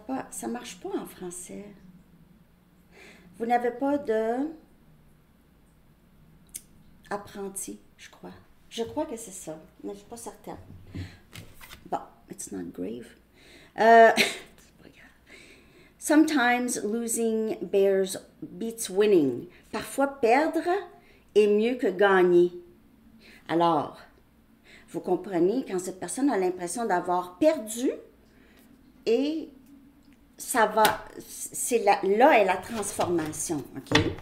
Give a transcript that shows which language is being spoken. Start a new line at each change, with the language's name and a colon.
French: Ça marche pas en français. Vous n'avez pas de apprenti, je crois. Je crois que c'est ça, mais je ne suis pas certaine. Bon,
English: it's not grave.
French: C'est pas grave.
English: Sometimes losing beats winning.
French: Parfois, perdre est mieux que gagner. Alors, vous comprenez, quand cette personne a l'impression d'avoir perdu, et ça va, là est la transformation, OK?